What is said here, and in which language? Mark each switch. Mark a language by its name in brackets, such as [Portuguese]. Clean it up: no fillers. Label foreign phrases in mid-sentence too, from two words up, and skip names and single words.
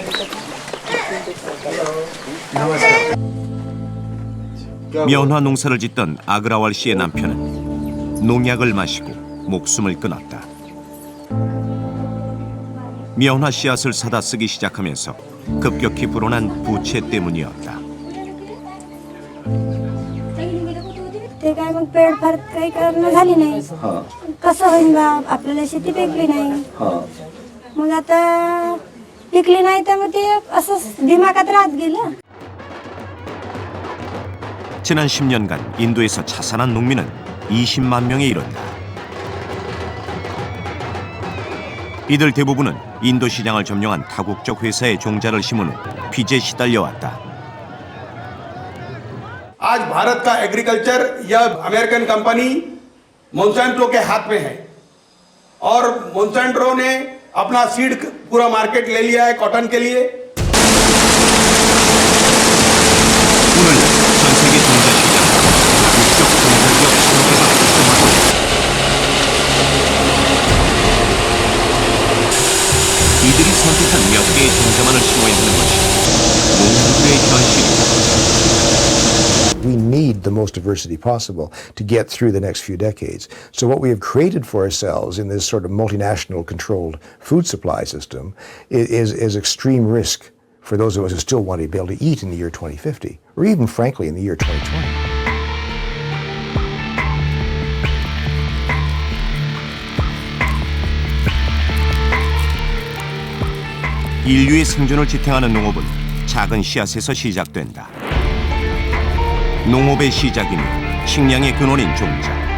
[Korean] 면화 농사를 짓던 아그라왈 씨의 남편은 농약을 마시고 목숨을 끊었다. 면화 씨앗을 사다 쓰기 시작하면서 급격히 불어난 부채 때문이었다. [Marathi] ते काय मग पेड फार काही करणं झाली नाही. कसं होईल बा आपल्याला शेती पिकली नाही. मग आता पिकली नाही तर मग ते असं दिमागात राहत गेलं. [Korean] 지난 10년간 인도에서 자살한 농민은 20만 명에 이른다. 이들 대부분은 인도 시장을 점령한 다국적 회사의 종자를 심은 후 빚에 시달려왔다. [Hindi] आज भारत का एग्रीकल्चर या [English] American company [Hindi] मोंसैंटो के हाथ में है और मोंसैंटो ने अपना सीड पूरा मार्केट ले लिया है कॉटन के लिए. [Korean] 오늘 전 세계 종자 시장 다국적 종자기업 산업에서 독점하고 있다. 이들이 선택한 몇 개의 종자만을 심어야 하는 것이 농부의 현실이다. [English] We need the most diversity possible to get through the next few decades. So what we have created for ourselves in this sort of multinational controlled food supply system is extreme risk for those of us who still want to be able to eat in the year 2050, or even frankly in the year 2020. [Korean] 인류의 생존을 지탱하는 농업은 작은 씨앗에서 시작된다. 농업의 시작이며 식량의 근원인 종자.